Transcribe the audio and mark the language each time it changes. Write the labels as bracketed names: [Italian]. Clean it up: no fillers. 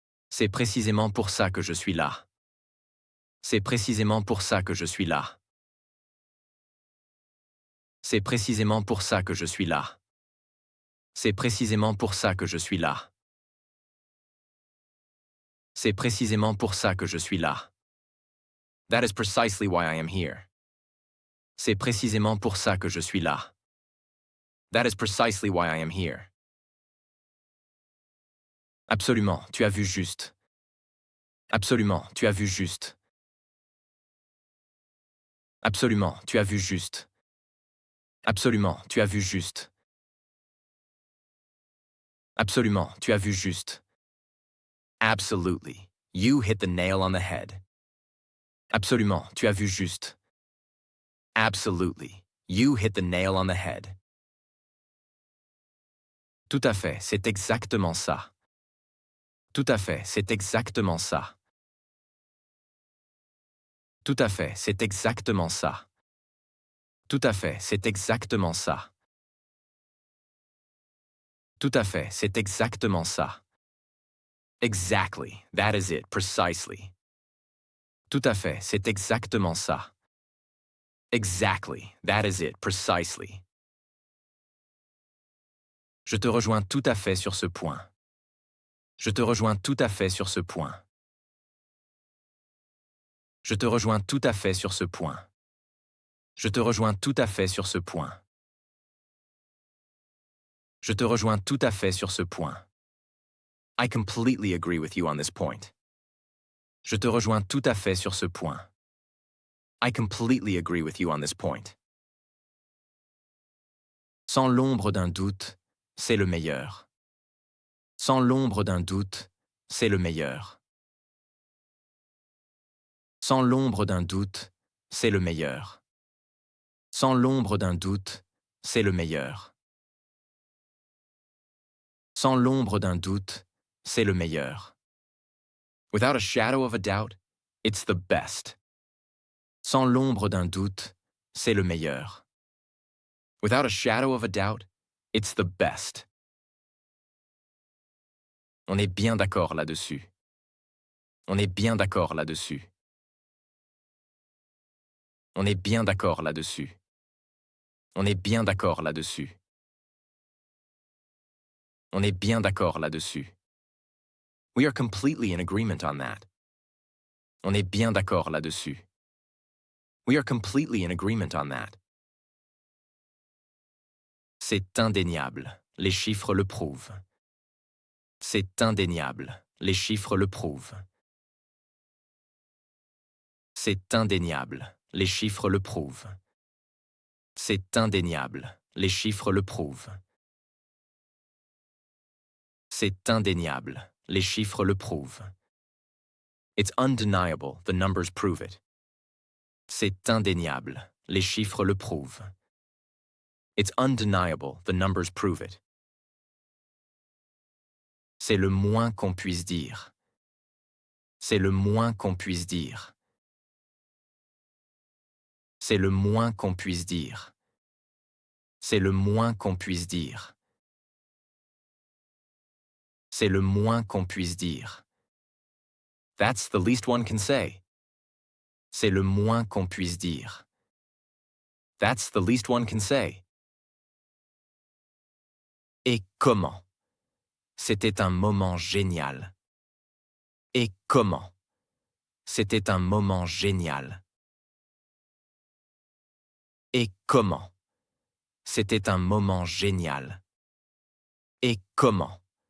[French] C'est précisément pour ça que je suis là. C'est précisément pour ça que je suis là. C'est précisément pour ça que je suis là. C'est précisément pour ça que je suis là. C'est précisément pour ça que je suis là. [English] That is precisely why I am here. [French] C'est précisément pour ça que je suis là. [English] That is precisely why I am here. [French] Absolument, tu as vu juste. Absolument, tu as vu juste. Absolument, tu as vu juste. Absolument, tu as vu juste. Absolument, tu as vu juste. [English] Absolutely. You hit the nail on the head. [French] Absolument, tu as vu juste. [English] Absolutely. You hit the nail on the head. [French] Tout à fait, c'est exactement ça. Tout à fait, c'est exactement ça. Tout à fait, c'est exactement ça. Tout à fait, c'est exactement ça. Tout à fait, c'est exactement ça. [English] Exactly. That is it, precisely. [French] Tout à fait, c'est exactement ça. [English] Exactly, that is it, precisely. [French] Je te rejoins tout à fait sur ce point. Je te rejoins tout à fait sur ce point. Je te rejoins tout à fait sur ce point. Je te rejoins tout à fait sur ce point. Je te rejoins tout à fait sur ce point. [English] I completely agree with you on this point. [French] Je te rejoins tout à fait sur ce point. [English] I completely agree with you on this point. [French] Sans l'ombre d'un doute, c'est le meilleur. Sans l'ombre d'un doute, c'est le meilleur. Sans l'ombre d'un doute, c'est le meilleur. Sans l'ombre d'un doute, c'est le meilleur. Sans l'ombre d'un doute, c'est le meilleur. [English] Without a shadow of a doubt, it's the best. [French] Sans l'ombre d'un doute, c'est le meilleur. [English] Without a shadow of a doubt, it's the best. [French] On est bien d'accord là-dessus. On est bien d'accord là-dessus. On est bien d'accord là-dessus. On est bien d'accord là-dessus. On est bien d'accord là-dessus. [English] We are completely in agreement on that. [French] On est bien d'accord là-dessus. [English] We are completely in agreement on that. [French] C'est indéniable. Les chiffres le prouvent. C'est indéniable. Les chiffres le prouvent. C'est indéniable. Les chiffres le prouvent. C'est indéniable. Les chiffres le prouvent. C'est indéniable. Les chiffres le prouvent. [English] It's undeniable. The numbers prove it. [French] C'est indéniable. Les chiffres le prouvent. [English] It's undeniable. The numbers prove it. [French] C'est le moins qu'on puisse dire. C'est le moins qu'on puisse dire. C'est le moins qu'on puisse dire. C'est le moins qu'on puisse dire. C'est le moins qu'on puisse dire. [English] That's the least one can say. [French] C'est le moins qu'on puisse dire. [English] That's the least one can say. [French] Et comment? C'était un moment génial. Et comment? C'était un moment génial. Et comment? C'était un moment génial. Et comment?